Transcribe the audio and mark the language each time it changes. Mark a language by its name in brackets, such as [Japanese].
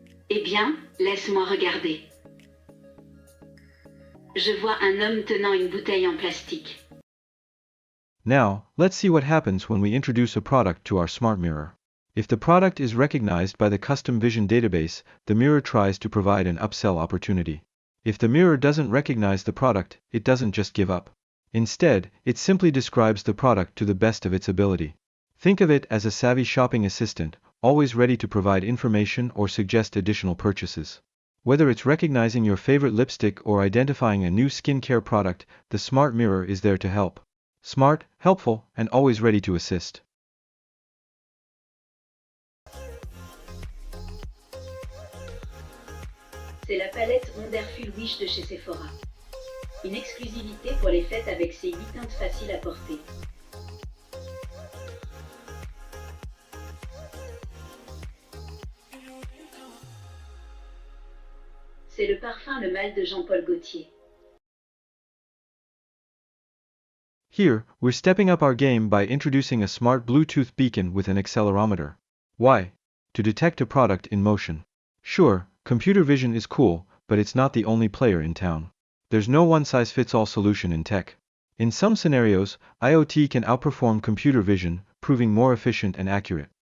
[French] Eh bien, laisse-moi regarder. Je vois un homme tenant une bouteille en plastique. [English] Now, let's see what happens when we introduce a product to our SmartMirror. If the product is recognized by the custom vision database, the mirror tries to provide an upsell opportunity. If the mirror doesn't recognize the product, it doesn't just give up. Instead, it simply describes the product to the best of its ability. Think of it as a savvy shopping assistant, always ready to provide information or suggest additional purchases. Whether it's recognizing your favorite lipstick or identifying a new skincare product, the smart mirror is there to help. Smart, helpful, and always ready to assist. [French] C'est la palette Wonderful Wish de chez Sephora. Une exclusivité pour les fêtes avec ses 8 teintes faciles à porter. C'est le parfum Le Mal de Jean-Paul Gaultier. [English] Here, we're stepping up our game by introducing a smart Bluetooth beacon with an accelerometer. Why? To detect a product in motion. Sure, computer vision is cool, but it's not the only player in town. There's no one-size-fits-all solution in tech. In some scenarios, IoT can outperform computer vision, proving more efficient and accurate.